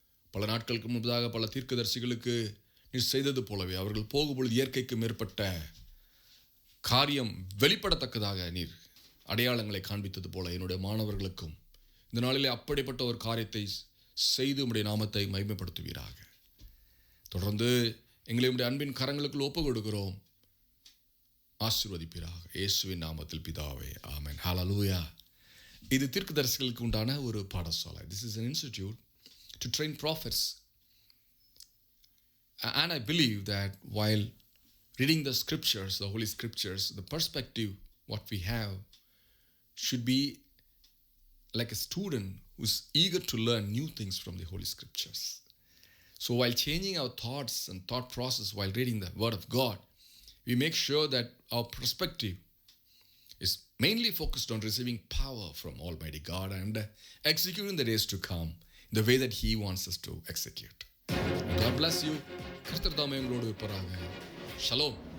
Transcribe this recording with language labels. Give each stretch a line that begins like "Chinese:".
Tamil: பல நாட்களுக்கு முன்பதாக பல தீர்க்கதரிசிகளுக்கு நீர் செய்தது போலவே அவர்கள் போகும்பொழுது இயற்கைக்கு மேற்பட்ட காரியம் வெளிப்படத்தக்கதாக நீர் அடையாளங்களை காண்பித்தது போல என்னுடைய மாணவர்களுக்கும் இந்த நாளிலே அப்படிப்பட்ட ஒரு காரியத்தை செய்து உம்முடைய நாமத்தை மகிமைப்படுத்துவீராக. தொடர்ந்து எங்களை உம்முடைய அன்பின் கரங்களுக்குள் ஒப்பு கொடுக்கிறோம். ஆசீர்வதிப்பீராக. இயேசுவின் நாமத்தில் பிதாவே, ஆமென். ஹல்லேலூயா. இது தீர்க்கதரிசிகளுக்கு உண்டான ஒரு பாடசாலை.
English: This is an institute to train prophets. And I believe that while reading the scriptures, the holy scriptures, the perspective what we have should be like a student who's eager to learn new things from the holy scriptures. So while changing our thoughts and thought process while reading the word of God, we make sure that our perspective is mainly focused on receiving power from Almighty God and executing the days to come in the way that He wants us to execute. God bless you.
Tamil: கர்த்தர் தாமே உங்களோடு இருப்பாராக. Shalom.